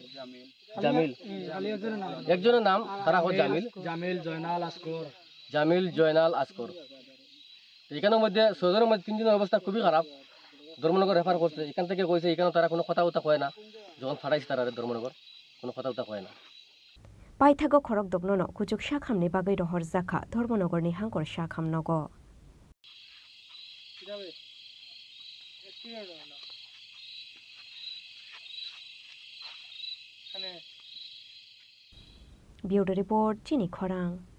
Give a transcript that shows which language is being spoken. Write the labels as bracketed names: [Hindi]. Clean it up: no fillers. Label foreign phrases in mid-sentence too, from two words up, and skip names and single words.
[Bangla] জামিল একজনের নাম, তারা জামিল জয়নাল আসকর। এখানের মধ্যে 6 জনের মধ্যে 3 জনের অবস্থা খুবই খারাপ, ধর্মনগর রেফার করছে। এখান থেকে কইছে এখানে তারা কোনো কথা কয় না, যখন ফাটাইছে তারা ধর্মনগর কোনো কথা কয় না। [Kok Borok] पाइथागो खरक दबनो कुजुक शाखामनि बागै रहर जाखा धर्मनगरनि हांकर शाखामनग ब्यूरो रिपोर्ट चिनी खरां।